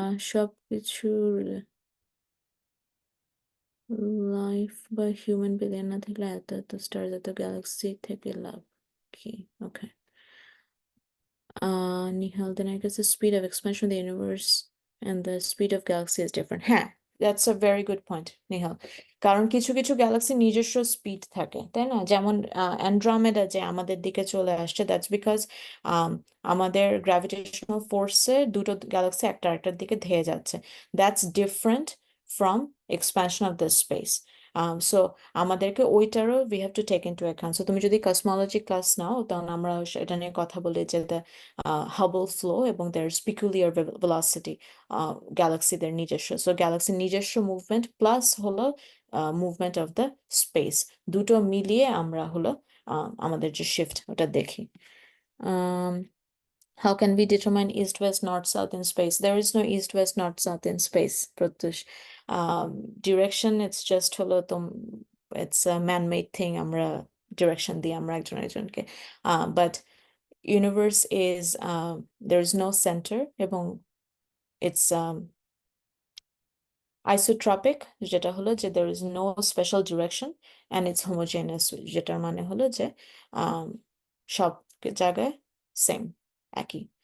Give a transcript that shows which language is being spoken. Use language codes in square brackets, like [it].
[bn] সবকিছুর লাইফ বা human billion না থাকলে এত এত স্টার, এত গ্যালাক্সি থেকে লাভ কি? [en] Okay, Nihal, then I guess the speed of expansion of the universe and the speed of galaxy is different. হ্যাঁ, that's a very good point, Nihal. [bn] কারণ কিছু কিছু গ্যালাক্সি নিজস্ব স্পিড থাকে, তাই না? যেমন অ্যান্ড্রোমেডা যে আমাদের দিকে চলে আসছে, [en] that's because [bn] আমাদের গ্র্যাভিটেশনাল ফোর্সে দুটো গ্যালাক্সি একটা আরেকটার দিকে ধেয়ে যাচ্ছে। [en] That's different from expansion of the space. [bn] So আমাদেরকে ওইটারও [en] We have to take into account. [bn] So তুমি যদি কসমোলজি ক্লাস নাও, তখন আমরা এটা নিয়ে কথা বলি যে Hubble flow এবং [en] there's peculiar velocity [bn] গ্যালাক্সিদের নিজস্ব। সো গ্যালাক্সির নিজস্ব মুভমেন্ট প্লাস হলো মুভমেন্ট অফ দ্য স্পেস, দুটো মিলিয়ে আমরা হলো আমাদের যে শিফট ওটা দেখি। [en] How can we determine east, west, north, south in space? There is no east, west, north, south in space, Pratyush. Direction, it's just holo it's a man-made thing. [bn] Amra direction di amra ekjon ekjonke. [en] But universe is there is no center এবং it's isotropic, যেটা হলো যে there is no special direction and it's homogeneous, [bn] যেটার মানে হলো যে সব জায়গায় সেম একই।